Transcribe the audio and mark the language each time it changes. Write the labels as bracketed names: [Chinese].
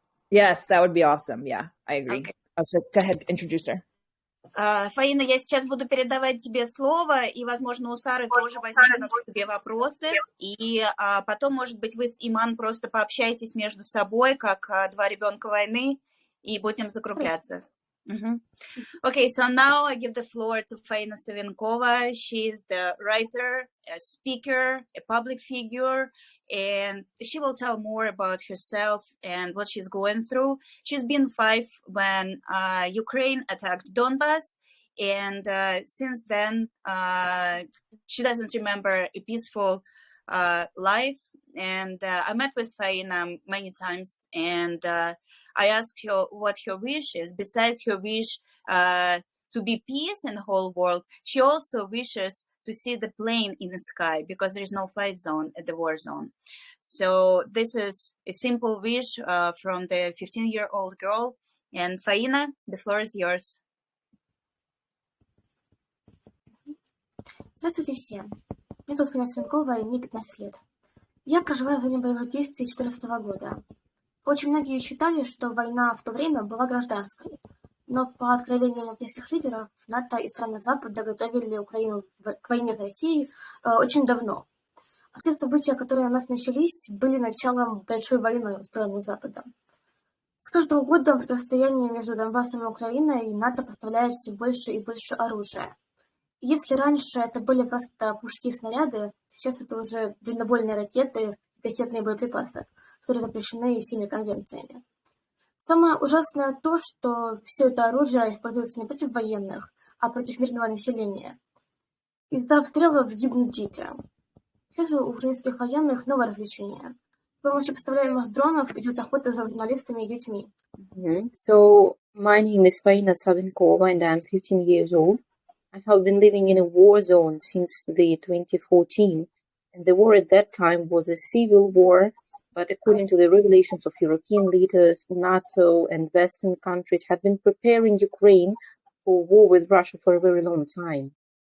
[English] Yes, that would be awesome. Yeah, I agree. Okay. So go ahead, introduce her. [Russian] Фаина, я сейчас буду передавать тебе слово, и, возможно, у Сары тоже возникнут к тебе вопросы, и потом, может быть, вы с Иман просто пообщаетесь между собой, как два ребенка войны, и будем закругляться. [English] Okay, so now I give the floor to Faina Savenkova. She is the writer, a speaker, a public figure, and she will tell more about herself and what she's going through. She's been 5 when Ukraine attacked Donbass, and since then she doesn't remember a peaceful life. And I met with Faina many times, and I asked her what her wish is. Besides her wish to be peace in the whole world, she also wishes to see the plane in the sky, because there is no flight zone at the war zone. So this is a simple wish from the 15-year-old girl. And Faina, the floor is yours. [Russian] Здравствуйте всем. Меня зовут Фаина Савенкова, и мне 15 лет. Я проживаю в зоне боевых действий 2014 года. Очень многие считали, что война в то время была гражданской. Но по откровениям европейских лидеров, НАТО и страны Запада готовили Украину к войне с Россией очень давно. А все события, которые у нас начались, были началом большой войны, устроенной Западом. С каждым годом противостояние между Донбассом и Украиной НАТО поставляет все больше и больше оружия. Если раньше это были просто пушки и снаряды, сейчас это уже дальнобойные ракеты и кассетные боеприпасы, которые запрещены всеми конвенциями. Самое ужасное то, что все это оружие используется не против военных, а против мирного населения. Из-за обстрелов гибнут дети. Сейчас у украинских военных новое развлечение. С помощью поставляемых дронов идет охота за журналистами и детьми. [English] So, my name is Faina Savenkova and I'm 15 years old. I have been living in a war zone since the 2014, and the war at that time was a civil war, but according to the revelations of European leaders, NATO and Western countries had been preparing Ukraine for war with Russia for a very long time.